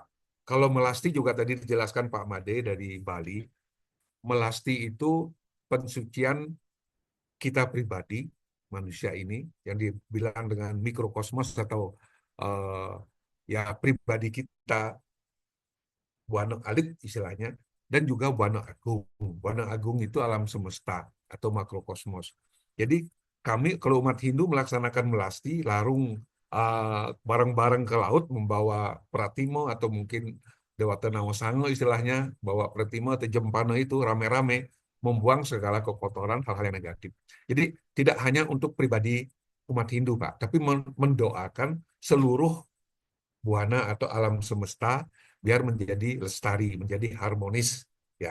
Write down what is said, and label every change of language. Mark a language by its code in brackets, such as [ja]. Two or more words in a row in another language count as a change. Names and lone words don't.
[id] Kalau melasti juga tadi dijelaskan Pak Made dari Bali, melasti itu pensucian kita pribadi, manusia ini, yang dibilang dengan mikrokosmos atau eh, ya pribadi kita, Buana Alit istilahnya, dan juga Buana Agung. Buana Agung itu alam semesta atau makrokosmos. Jadi kami kalau umat Hindu melaksanakan melasti, larung bareng-bareng ke laut membawa pratimo atau mungkin Dewata Nawasango istilahnya, bawa pratimo atau jempana itu rame-rame membuang segala kekotoran hal-hal yang negatif. Jadi tidak hanya untuk pribadi umat Hindu, Pak, tapi mendoakan seluruh buana atau alam semesta biar menjadi lestari, menjadi harmonis, ya.